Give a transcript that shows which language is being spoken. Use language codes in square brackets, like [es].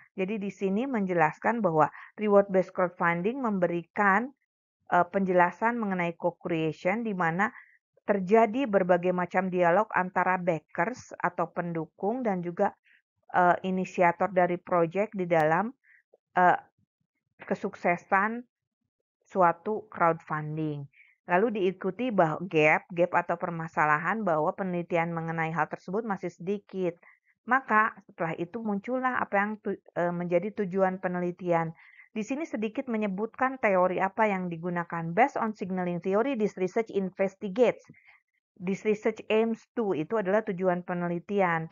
[id] Jadi di sini menjelaskan bahwa reward-based crowdfunding memberikan penjelasan mengenai co-creation di mana terjadi berbagai macam dialog antara backers atau pendukung dan juga inisiator dari proyek di dalam kesuksesan suatu crowdfunding. Lalu diikuti gap atau permasalahan bahwa penelitian mengenai hal tersebut masih sedikit. Maka setelah itu muncullah apa yang menjadi tujuan penelitian. Di sini sedikit menyebutkan teori apa yang digunakan. [en] Based on signaling theory, this research investigates. This research aims to, [id] itu adalah tujuan penelitian.